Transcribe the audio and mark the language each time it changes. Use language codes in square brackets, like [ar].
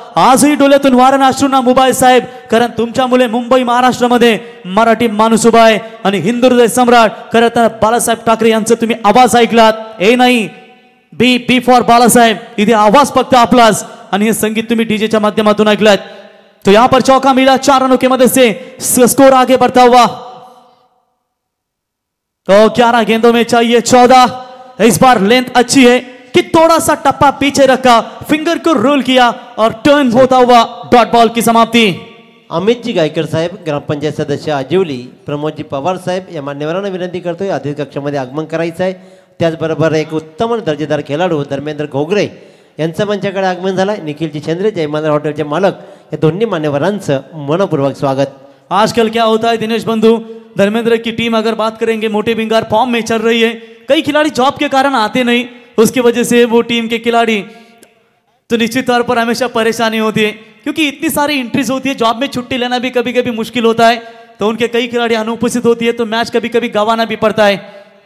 [mr] आजही डोळ्यातून वारण अश्रूंना मुबाई साहेब, कारण तुमच्यामुळे मुंबई महाराष्ट्रामध्ये मराठी माणूस उभा आहे आणि हिंदू हृदय सम्राट खरं तर बाळासाहेब ठाकरे यांचा तुम्ही आवाज ऐकलात। ए नाही बी बी फॉर बाळासाहेब, इथे आवाज फक्त आपलाच आणि हे संगीत तुम्ही डीजेच्या माध्यमातून ऐकलात। [hi] तो यहां पर चौका मिला, 4 रनों की मदद से स्कोर आगे बढ़ता हुआ। तो 11 गेंदों में चाहिए 14। इस बार लेंथ अच्छी है कि थोड़ा सा टप्पा पीछे रखा, फिंगर को रोल किया और टर्न होता हुआ डॉट बॉल की समाप्ति। [mr] अमितजी गायकर साहेब, ग्रामपंचायत सदस्य आजिवली, प्रमोदजी पवार साहेब या मान्यवरांना विनंती करतोय अतिथी कक्षामध्ये आगमन करायचं आहे। त्याचबरोबर एक उत्तम दर्जेदार खेळाडू धर्मेंद्र घोगरे यांचं मंचाकडे आगमन झालंय। निखिलजी चंद्रे, जयमाला हॉटेलचे मालक या दोन्ही मान्यवरांचं मनपूर्वक स्वागत। [hi] आजकल क्या होता है दिनेश बंधु, धर्मेंद्र की टीम अगर बात करेंगे मोटे बिंगार फॉर्म में चल रही है, कई खिलाड़ी जॉब के कारण आते नहीं, उसकी वजह से वो टीम के खिलाड़ी तो निश्चित तौर पर हमेशा परेशानी होती है, क्योंकि इतनी सारी एंट्रीज होती है, जॉब में छुट्टी लेना भी कभी कभी मुश्किल होता है, तो उनके कई खिलाड़ी अनुपस्थित होती है, तो मैच कभी कभी गंवाना भी पड़ता है।